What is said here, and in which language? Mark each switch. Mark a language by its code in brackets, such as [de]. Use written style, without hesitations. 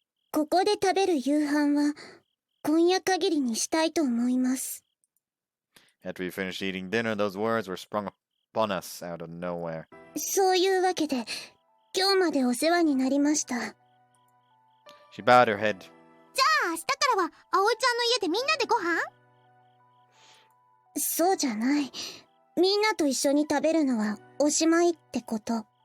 [ja] ここで食べる夕飯は今夜限りにしたいと思います。 [en] After we finished eating dinner, those words were sprung upon us out of nowhere. [ja] そういうわけで今日までお世話になりました。 [en] She bowed her head. [ja] じゃあ明日からは葵ちゃんの家でみんなでご飯？そうじゃない。みんなと一緒に食べるのはおしまいってこと。